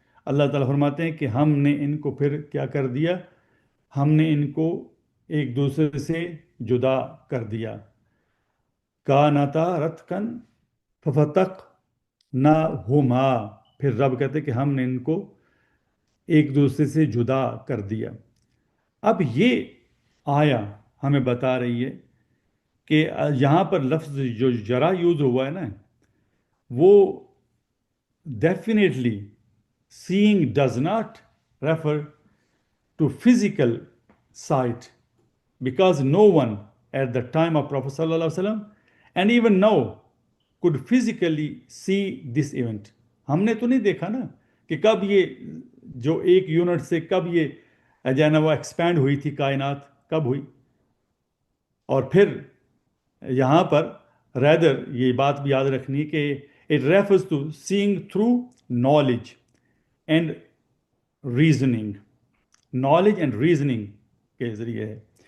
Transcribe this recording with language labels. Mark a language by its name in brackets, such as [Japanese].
[Hindi] अल्लाह ताला फरमाते हैं कि हमने इनको फिर क्या कर दिया, हमने इनको एक दूसरे से जुदा कर दिया। [Arabic] कानता रतकन फफतक ना हुमा। [Hindi] फिर रब कहते कि हमने इनको एक दूसरे से जुदा कर दिया। अब ये आया हमें बता रही है कि यहाँ पर लफ्ज़ जो जरा यूज़ हुआ है ना, वो definitely [English] seeing does not refer to physical sight, because no one at the time of Prophet sallallahu alaihi wasallam and even now could physically see this event. [Hindi] हमने तो नहीं देखा ना कि कब ये जो एक यूनिट से कब ये जो है ना वो एक्सपैंड हुई थी, कायनात कब हुई। और फिर यहाँ पर रैदर ये बात भी याद रखनी कि [English] it refers to seeing through knowledge and reasoning, [Hindi] knowledge and reasoning के ज़रिए है।